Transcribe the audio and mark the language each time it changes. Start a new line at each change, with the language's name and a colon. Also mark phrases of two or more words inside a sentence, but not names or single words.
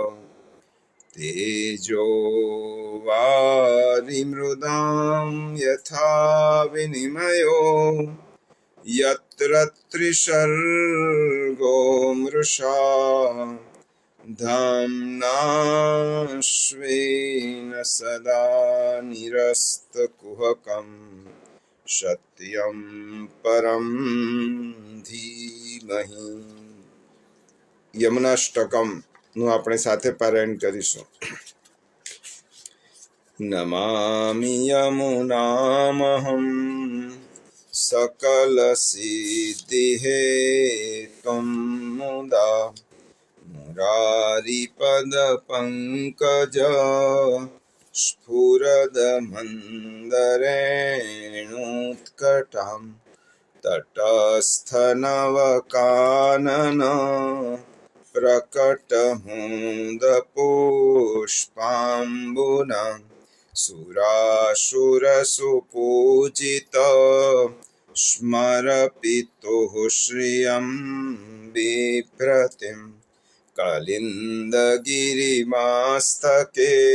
Sanskrit: तेजो वारिमृदां यथा विनिमयो यत्र त्रिसर्गो मृषा धाम्ना स्वेन सदा निरस्तकुहकं सत्यं परं धीमहि।
Gujarati: यमुनाष्टकम નું આપણે સાથે પારાયણ કરીશું.
Sanskrit: નમામિ યમુનામહં સકલ સિદ્ધિહેતું મુદા મુરારિપદ પંકજ સ્ફુરદમંદરેણુત્કટાં તટસ્થનવકાનન प्रकटमुदपुष्पाम्बुना सुरासुरसुपूजित स्मरपितुः श्रियं बिभ्रतिं कलिन्दगिरिमास्तके